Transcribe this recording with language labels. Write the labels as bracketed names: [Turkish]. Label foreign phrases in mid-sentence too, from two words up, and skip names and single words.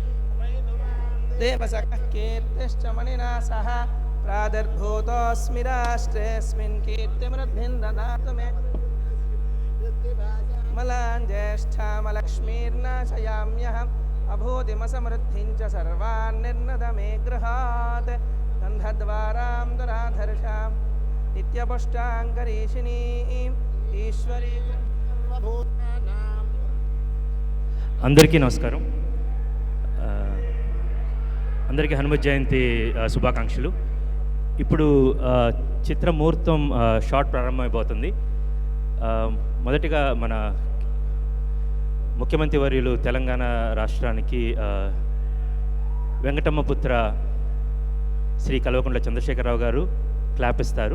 [Sanskrit] देवसखः कीर्तिश्च मणिना सह प्रादुर्भूतोऽस्मि राष्ट्रेऽस्मिन् कीर्तिमृद्धिं ददातु मे मलान् ज्येष्ठामलक्ष्मीर्नाशयाम्यहम् अभूतिमसमृद्धिं च सर्वान् निर्नद मे गृहात् गन्धद्वारां दुराधर्षां नित्यपुष्टाङ्करीषिणीं ఈశ్వరీ [Telugu] అందరికీ నమస్కారం. అందరికీ హనుమత్ జయంతి శుభాకాంక్షలు. ఇప్పుడు చిత్రముహూర్తం షార్ట్ ప్రారంభమైపోతుంది. మొదటిగా మన ముఖ్యమంత్రి వర్యులు తెలంగాణ రాష్ట్రానికి వెంకటమ్మపుత్ర శ్రీ కల్వకుంట్ల చంద్రశేఖరరావు గారు క్లాప్ ఇస్తారు.